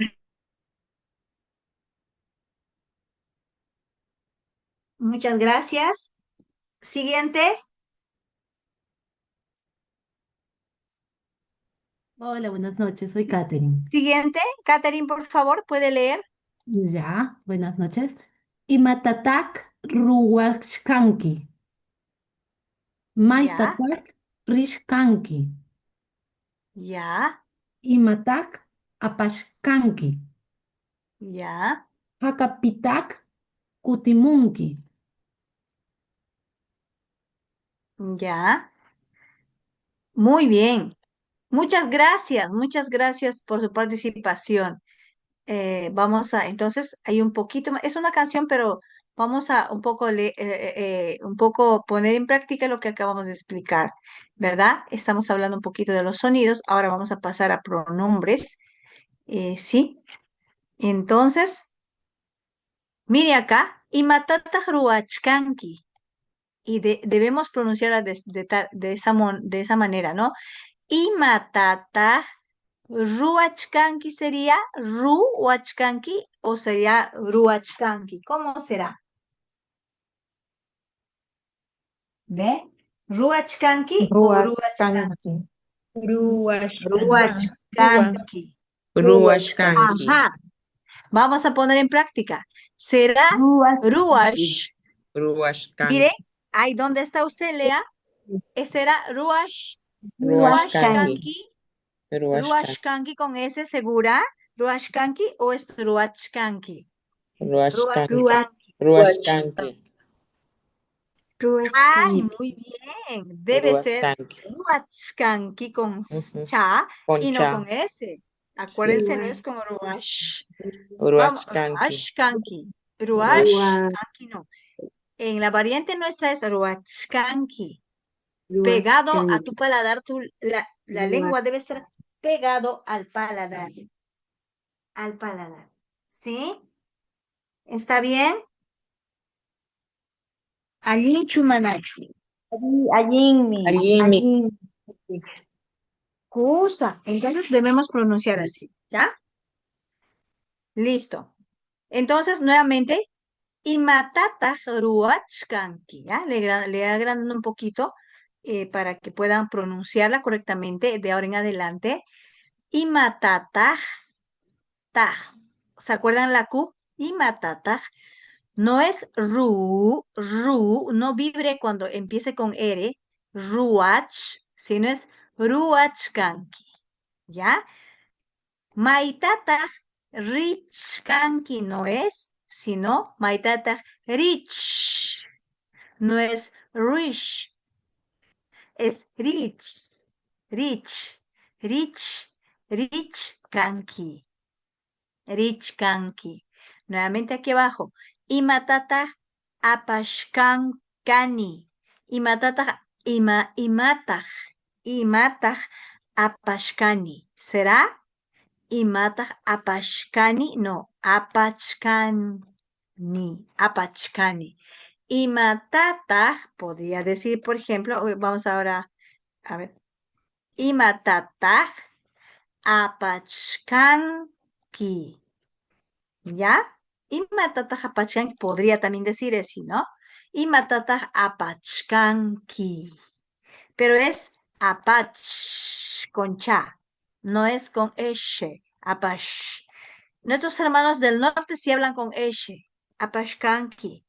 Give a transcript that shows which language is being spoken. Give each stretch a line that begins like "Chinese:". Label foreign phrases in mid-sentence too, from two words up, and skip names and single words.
Spanish: Muchas gracias. Siguiente. Hola, buenas noches, soy Katherine. Siguiente. Catherine, por favor, puede leer. Ya, buenas noches.
Quechua: Imatatak ruwachkanki. Maitatak rishkanki.
Spanish: Ya,
Quechua: Imatak apashkanki.
Spanish: ya.
Quechua: Hakapitak kutimunki.
Spanish: Ya. Muy bien. Muchas gracias por su participación. Entonces, hay un poquito más, es una canción, pero vamos a un poco poner en práctica lo que acabamos de explicar, ¿verdad? Estamos hablando un poquito de los sonidos, ahora vamos a pasar a pronombres, ¿sí? Entonces, mire acá,
Quechua: imatata ruachkanki,
Spanish: y debemos pronunciarla de esa manera, ¿no?
Quechua: Imatata ruachkanki
Spanish: sería ruachkanki o sería ruachkanki. ¿Cómo será? ¿Ve?
Quechua: ¿Ruachkanki o ruachkanki? Ruachkanki. Ruachkanki. Ruashkanki.
Spanish: Ajá. Vamos a poner en práctica. Será Ruash.
Quechua: Ruashkanki.
Spanish: Mire, ahí donde está usted, Lea. Será
Quechua: Ruashkanki. Ruashkanki. Ruashkanki.
Spanish: Ruashkanki con S segura. Ruashkanki o es Ruachkanki.
Quechua: Ruashkanki. Ruachkanki. Ruashkanki.
Spanish: Ay, muy bien. Debe ser
Quechua: Ruashkanki. Ruachkanki con Ujú.
Spanish: cha Con y no cha. con S. Acuérdense, no es con Ruash. Vamos,
Quechua: Ruashkanki. Ruashkanki. Ruashkanki no.
Spanish: En la variante nuestra es Ruachkanki. Pegado a tu paladar, la lengua debe estar pegado al paladar. Al paladar. ¿Sí? ¿Está bien?
Quechua: Allí chumanachu. Ayinmi. Ayinmi.
Spanish: Cosa. Entonces debemos pronunciar así. ¿Ya? Listo. Entonces, nuevamente,
Quechua: imatata ruachkanki.
Spanish: ¿Ya? Le agrando un poquito para que puedan pronunciarla correctamente de ahora en adelante.
Quechua: Imatata. Taj.
Spanish: ¿Se acuerdan la Q? Imatata. No es no vibre cuando empiece con R, ruach, sino es ruachkanki, ¿ya?
Quechua: Maitataj richkanki
Spanish: no es, sino
Quechua: maitataj rich,
Spanish: no es rich, es rich, richkanki. Richkanki. Nuevamente aquí abajo.
Quechua: Imatata apashkankani. Imatata imatah apashkani. ¿Será? Imatah apashkani. No, apachkani. Imatata,
Spanish: podría decir, por ejemplo, vamos ahora a ver.
Quechua: Imatata apachkanki.
Spanish: ¿Ya?
Quechua: Y matata apachkanki
Spanish: podría también decir así, ¿no?
Quechua: Y matata apachkanki.
Spanish: Pero es apach con cha, no es con eshe, apach. Nuestros hermanos del norte sí hablan con eshe, apachkanki.